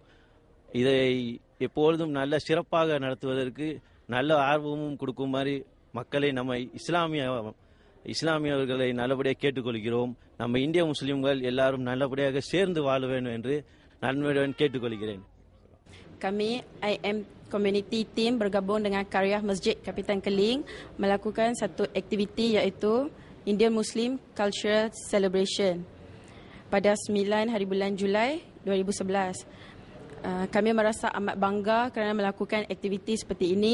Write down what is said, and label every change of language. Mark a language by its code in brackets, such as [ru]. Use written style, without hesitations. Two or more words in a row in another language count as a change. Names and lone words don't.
[ta] இதை எப்பொழுதும் நல்ல சிறப்பாக நடத்துவதற்கு நல்ல ஆர்வமும் கொடுக்குமாறு மக்களை நம்ம இஸ்லாமியர்களை நல்லபடியாக கேட்டுக்கொள்கிறோம். நம்ம இந்திய முஸ்லிம்கள் எல்லாரும் நல்லபடியாக சேர்ந்து வாழ வேண்டும் என்று நன்மையுடன் கேட்டுக்கொள்கிறேன். [ms] Kami [en] IM Community Team [ms] bergabung dengan Karya Masjid Kapitan Keling melakukan satu aktiviti iaitu [en] Indian Muslim Cultural Celebration [ms] pada 9 hari bulan Julai 2011. Kami merasa amat bangga kerana melakukan aktiviti seperti ini.